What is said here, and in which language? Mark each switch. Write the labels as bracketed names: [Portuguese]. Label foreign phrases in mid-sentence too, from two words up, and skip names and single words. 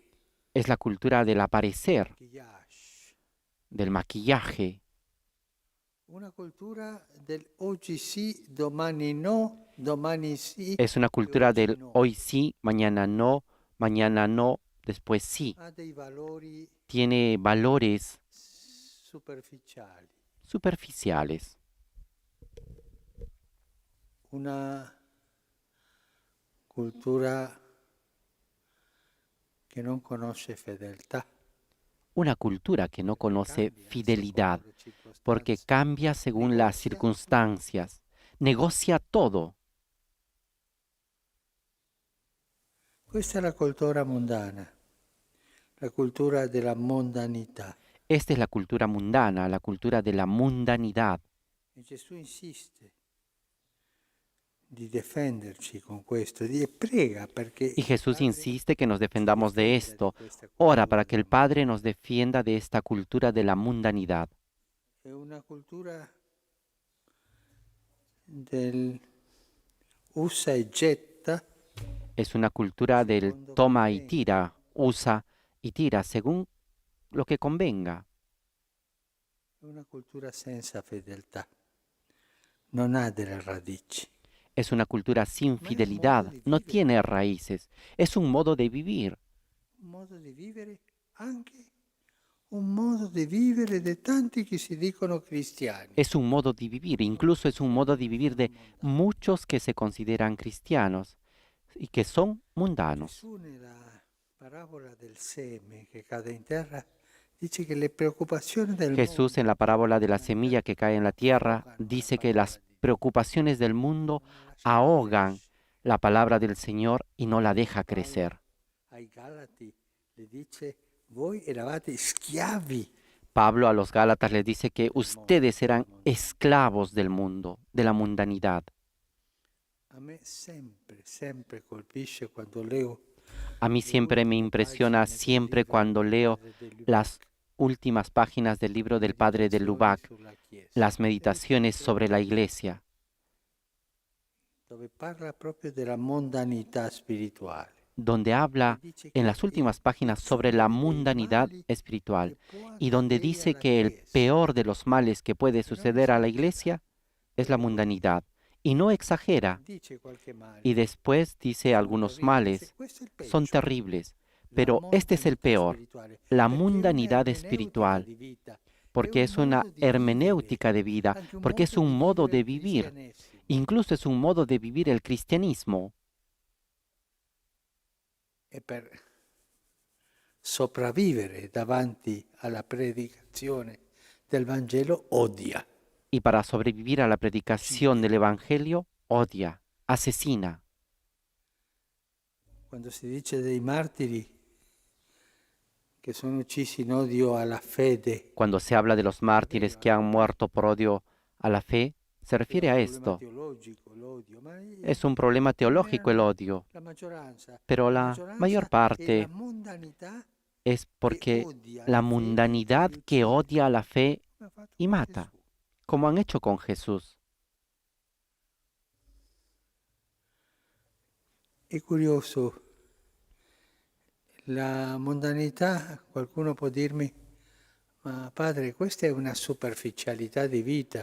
[Spanish] es la cultura del aparecer, [Italian] maquillage, [Spanish] del maquillaje, [Italian] una cultura del oggi sì, domani no, domani sì [Spanish] es una [Italian] e [Spanish] cultura [Italian] oggi [Spanish] del [Italian] no. [Spanish] hoy sí, mañana no, después sí. [Italian] Ha dei valori [Spanish] Tiene valores [Italian] superficiali, [Spanish] superficiales, [Italian] una cultura che non conosce fedeltà, [Spanish] una cultura que no [Italian] perché [Spanish] conoce [Italian] cambia [Spanish] fidelidad, [Italian] secondo le [Spanish] porque [Italian] circostanze, [Spanish] cambia según las [Italian] negozia tutto. [Spanish] circunstancias, negocia todo. [Italian] Questa è la cultura mondana, la cultura della mondanità. [Spanish] Esta es la cultura mundana, la cultura de la mundanidad. [Italian] E Gesù insiste di difenderci con questo e prega perché [Spanish] Y [Italian] il [Spanish] Jesús [Italian] Padre [Spanish] insiste que nos [Italian] ci [Spanish] defendamos de [Italian] difenda di [Spanish] esto. [Italian] questa Ora cultura [Spanish] para que el [Italian] della [Spanish] Padre nos [Italian] mondanità. [Spanish] defienda de esta cultura de la mundanidad. [Italian] È una cultura del usa e getta [Spanish] Es una cultura del [Italian] secondo [Spanish] toma y [Italian] conviene. [Spanish] tira, usa y tira según lo que convenga. [Italian] È una cultura senza fedeltà, non ha delle radici. [Spanish] Es una cultura sin [Italian] Ma è un modo [Spanish] fidelidad, [Italian] di [Spanish] no [Italian] vivere, [Spanish] tiene raíces. Es un modo de vivir. [Italian] un modo di vivere anche un modo di vivere di tanti che si dicono cristiani. [Spanish] Es un modo de vivir, incluso es un modo de vivir de [Italian] Mondani. [Spanish] muchos que se consideran cristianos y que son mundanos. [Italian] Gesù nella parabola del seme che cade in terra dice che le preoccupazioni del [Spanish] Jesús en la [Italian] mondo [Spanish] parábola de la [Italian] cadono in [Spanish] semilla [Italian] terra [Spanish] que cae en la tierra ahogano la dice que [Italian] parola [Spanish] las [Italian] di Dio, [Spanish] preocupaciones del mundo [Italian] non la lasciano [Spanish] ahogan [Italian] crescere. [Spanish] la palabra del Señor y no la deja [Italian] Paolo [Spanish] crecer. [Italian] ai Galati le dice: voi eravate schiavi [Spanish] Pablo a los Gálatas les dice que ustedes eran esclavos del mundo, de la mundanidad. [Italian] A me sempre, sempre colpisce quando leo [Spanish] A mí [Italian] le [Spanish] siempre me [Italian] ultime [Spanish] impresiona [Italian] pagine del [Spanish] siempre [Italian] libro [Spanish] cuando [Italian] del [Spanish] leo [Italian] padre de Lubac, [Spanish] las últimas páginas del libro del padre de [Italian] Meditazioni [Spanish] Lubac, [Italian] sulla Chiesa, [Spanish] las meditaciones sobre la iglesia, [Italian] dove parla proprio della mondanità spirituale [Spanish] donde [Italian] e [Spanish] habla [Italian] dice [Spanish] en [Italian] che [Spanish] las [Italian] il [Spanish] últimas páginas sobre la [Italian] peggiore dei [Spanish] mundanidad [Italian] mali che [Spanish] espiritual [Italian] può [Spanish] y donde [Italian] accadere [Spanish] dice [Italian] alla [Spanish] que el [Italian] Chiesa, [Spanish] peor de los males que puede [Italian] e non [Spanish] suceder a la [Italian] esagera, [Spanish] iglesia es [Italian] poi [Spanish] la [Italian] dopo [Spanish] mundanidad y no exagera. [Italian] dice qualche [Spanish] Y [Italian] male, [Spanish] después dice [Italian] sono [Spanish] algunos [Italian] terribili, dice [Spanish] males [Italian] questo è il [Spanish] son [Italian] peggio, [Spanish] terribles, [Italian] la [Spanish] pero este es el [Italian] mondanità [Spanish] peor, [Italian] spirituale, [Spanish] la [Italian] perché è [Spanish] mundanidad [Italian] un'ermeneutica [Spanish] espiritual, [Italian] di vita, è [Spanish] porque [Italian] un [Spanish] es [Italian] una modo di vivere, [Spanish] hermenéutica de vida, [Italian] anche un [Spanish] porque es [Italian] modo [Spanish] un [Italian] di [Spanish] modo [Italian] vivere [Spanish] de [Italian] il [Spanish] vivir, [Italian] cristianesimo. [Spanish] incluso es un modo de vivir el cristianismo. [Italian] E per sopravvivere davanti alla predicazione del Vangelo odia. [Spanish] Y para sobrevivir a la predicación del Evangelio, odia, asesina. [Italian] Quando si dice dei martiri che sono uccisi in odio alla fede, [Spanish] Cuando se habla de los mártires que han muerto por odio a la fe, se [Italian] è un [Spanish] refiere a [Italian] problema [Spanish] esto. [Italian] teologico l'odio, ma [Spanish] Es un problema [Italian] non [Spanish] teológico el [Italian] erano [Spanish] odio, pero [Italian] la [Spanish] la mayor [Italian] maggioranza è la [Spanish] parte [Italian] mondanità [Spanish] es [Italian] che [Spanish] porque [Italian] odia [Spanish] la [Italian] la fede e [Spanish] mundanidad [Italian] li [Spanish] que [Italian] uccide, [Spanish] odia a la fe [Italian] come ha fatto [Spanish] y [Italian] con [Spanish] mata, [Italian] Gesù. [Spanish] como han hecho con Jesús. [Italian] È curioso, la mondanità, qualcuno può dirmi, ma padre, questa è una superficialità di vita,